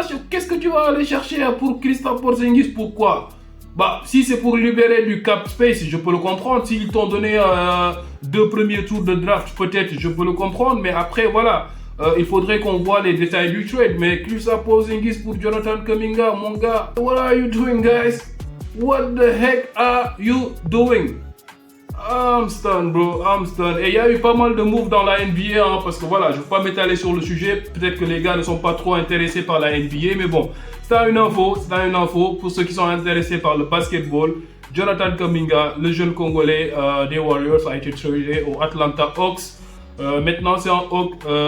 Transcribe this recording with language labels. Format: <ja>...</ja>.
<fr>Qu'est-ce que tu vas aller chercher pour Kristaps Porzingis? Pourquoi? Si c'est pour libérer du cap space, je peux le comprendre. S'ils t'ont donné 2 premiers tours de draft, peut-être, je peux le comprendre. Mais après, voilà, il faudrait qu'on voit les détails du trade. Mais Kristaps Porzingis pour Jonathan Kuminga, mon gars,</fr> <en>what are you doing, guys? What the heck are you doing? I'm stunned, bro, I'm stunned.</en> <fr>Et il y a eu pas mal de moves dans la NBA, hein, parce que voilà, je ne vais pas m'étaler sur le sujet. Peut-être que les gars ne sont pas trop intéressés par la NBA, mais bon, c'est une info pour ceux qui sont intéressés par le basketball. Jonathan Kuminga, le jeune Congolais des Warriors, a été tradé aux Atlanta Hawks. Maintenant, c'est un Hawk.</fr>